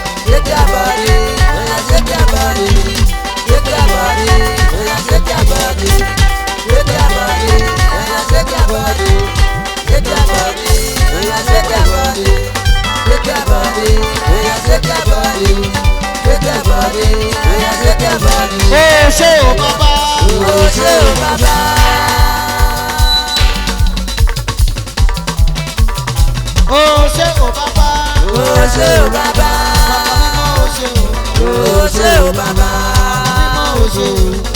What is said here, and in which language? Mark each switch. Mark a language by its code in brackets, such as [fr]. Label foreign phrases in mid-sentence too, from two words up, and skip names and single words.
[en] Shake your body, oh yeah, shake your body. Shake your body, oh yeah, shake your body. Shake your body, oh yeah, shake your body. Shake your body, oh yeah, shake your body. Shake your body, oh yeah, shake your body. Shake your body, oh yeah, shake your body. [yo] Oh, ṣé o bàbá. Oh, ṣé o bàbá. Oh, ṣé o bàbá. Oh, ṣé o bàbá. Mímọ́ o ṣé o. Oh, ṣé o bàbá. Mímọ́ o ṣé o.